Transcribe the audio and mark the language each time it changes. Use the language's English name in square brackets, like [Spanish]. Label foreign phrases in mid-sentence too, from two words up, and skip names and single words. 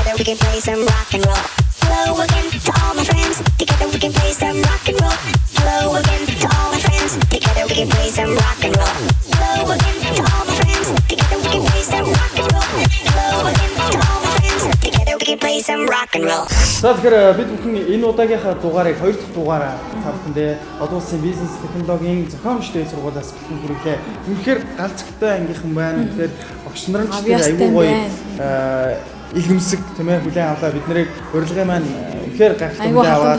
[English] can play some rock and roll. Hello again to all my friends. Together we can play some rock and roll. Hello again to all my friends. Together we can play some rock and roll. Hello again to all my friends. Together we can play some rock and roll. Hello again to all my friends. Together we can play some rock and roll. [Mongolian] За тэгэхээр бид бүхэн энэ удаагийнхаа дугаарыг 2 дахь дугаараа та бүхэндээ олон улсын бизнес технологийн зохиомжтой сургуулиас бүхэн хүргэлээ. Үнэхээр галзахтай ангийнхан байна. Тэгэхээр багш нар ч аюул гоё илгэмсэг тийм ээ хүлээн авлаа бид нарыг урилгын маань үнэхээр гайхалтай аваад